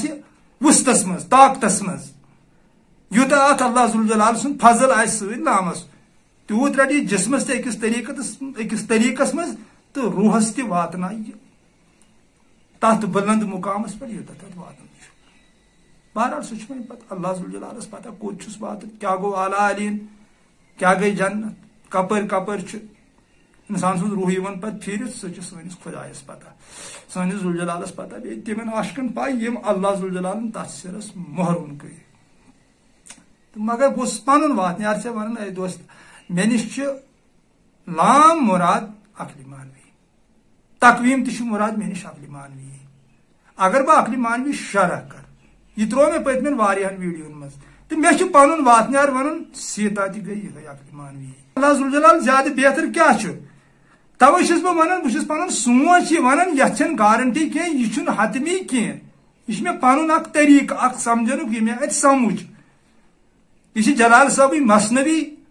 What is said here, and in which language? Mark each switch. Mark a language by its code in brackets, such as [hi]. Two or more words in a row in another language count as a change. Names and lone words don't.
[ks] وسطس مز طاقتس مز یوتہ ات اللہ ذوالجلال سن فضل آس ست لامس تیوت رٹی جسمس تہ أکس طریقس مز تو روحس تہ واتن تات بلند مقامس پہ یوتہ تت واتن بہرحال سہ پتہ اللہ ذوالجلالس پتہ کوت چھس واتن کیا گو اعلیٰ علین کیا گئی جنت کپر کپر انسان سن روح یوان پتہ پھیرت سہ سنس خدایس پتہ سنس ذوالجلالس پتہ بیٚیہِ تمن عاشقن پاے یم اللہ ذوالجلالن تتھ سرس مہرون کر مگر بہٕ پنن وات یار ژےٚ ونان اے دوست مےٚ نش لام مراد عقل مانوی تقویم تہ مراد مےٚ نش عقل مانوی اگر بہٕ عقل مانوی شرح کر یہ ترو مےٚ پٔتمٮ۪ن واریاہن ویڈیون مز تو مےٚ چھُ پنُن واتنیار ونان سیتا تہ گٔے یِہے عقل مانوی اللہ ذوالجلال زیادٕ بہتر کیا چھُ توے چھُس بہٕ ونان بہٕ چھُس پنُن سونچ یہ ونان یتھ چھنہٕ گارنٹی کینٛہہ یہ چھُنہٕ حتمی کینٛہہ یہ چھُ مےٚ پنُن اکھ طریقہٕ اکھ سمجھنُک یہ مےٚ اتہِ سمجھ یہ چھُ جلال صٲبٕنۍ مثنوی